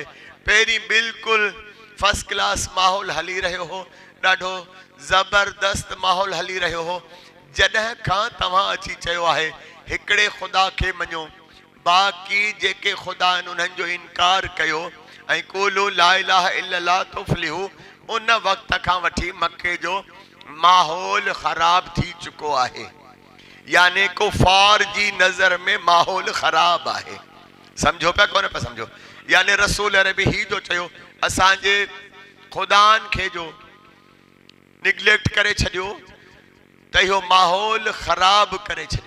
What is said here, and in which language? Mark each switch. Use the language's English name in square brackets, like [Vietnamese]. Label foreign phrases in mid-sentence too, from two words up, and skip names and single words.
[Sindhi] पहिरीं बिल्कुलु [English] first class [Sindhi] माहौल हली रहियो हो, ॾाढो ज़बरदस्त माहौल हली रहियो हो, जॾहिं खां तव्हां अची चयो आहे हिकिड़े ख़ुदा खे मञो, बाक़ी जेके ख़ुदा आहिनि उन्हनि जो इनकार कयो, ऐं [Arabic] قولوا لا إله إلا الله تفلحوا, [Sindhi] उन वक़्त खां वठी मक्के जो माहौल ख़राब थी चुको आहे। याने कुफ़ार जी नज़र में माहौल ख़राब आहे। सम्झो पिया कोन पिया सम्झो? याने रसूल अरबी ही जो चयो असांजे ख़ुदानि खे जो निगलेक्ट करे छॾियो त इहो माहौल ख़राब करे छॾियो।